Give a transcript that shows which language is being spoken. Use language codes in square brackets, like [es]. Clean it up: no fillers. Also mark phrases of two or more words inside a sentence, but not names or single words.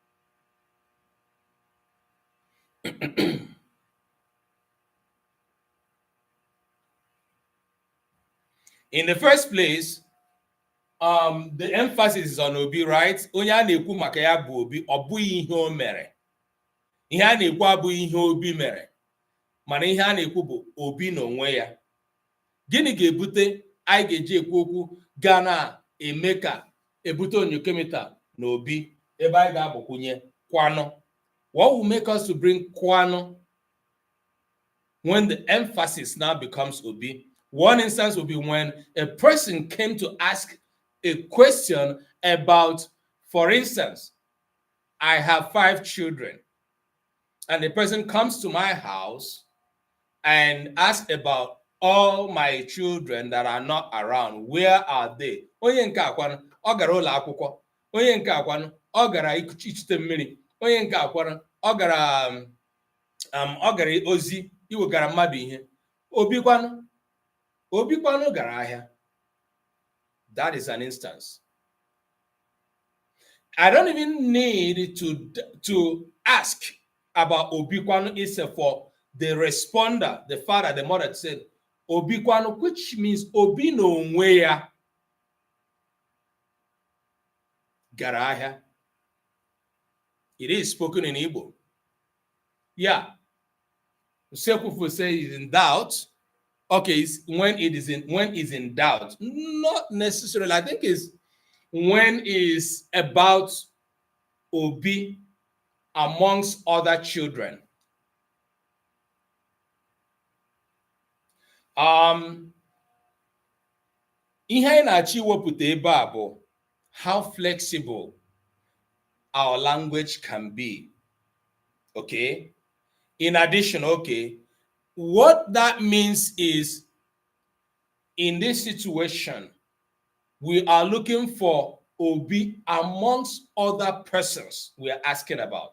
[en] In the first place, the emphasis is on Obi, right? [ig] Onye a na-ekwu maka ya bụ Obi, ọ bụghị ihe o mere. Ihe a na-ekwu abụghị ihe Obi mere, mana ihe a na-ekwu bụ Obi n'onwe ya. Gịnị ga-ebute anyị ga-eji ekwu okwu ga na-eme ka ebute onyokemita na Obi ebe anyị ga-agbakwunye kwano? [en] What will make us to bring kwano when the emphasis now becomes Obi? One instance will be when a person came to ask a question about, for instance, I have 5 children, and the person comes to my house and asks about all my children that are not around. Where are they? [ig] Onye nke akwano, ọ gara ụlọ akwụkwọ. Onye nke akwano, ọ gara ichute mmiri. Onye nke akwano, ọ gara ozi iwegara mmadụ ihe. Obi kwano gara ahịa. [en] That is an instance. I don't even need to ask about Obi kwano itself for the responder, the father, the mother said Obi kwano, which means [ig] Obi n'onwe ya gara ahịa. [en] It is spoken in Igbo. Yeah. Nsokwunye say is in doubt. Okay, when is in doubt. Not necessarily. I think it's when is about Obi amongst other children. [ig] Ihe anyị na-achọ iwepụta ebe a bụ [en] how flexible our language can be. Okay. In addition, okay, what that means is in this situation, we are looking for Obi amongst other persons we are asking about.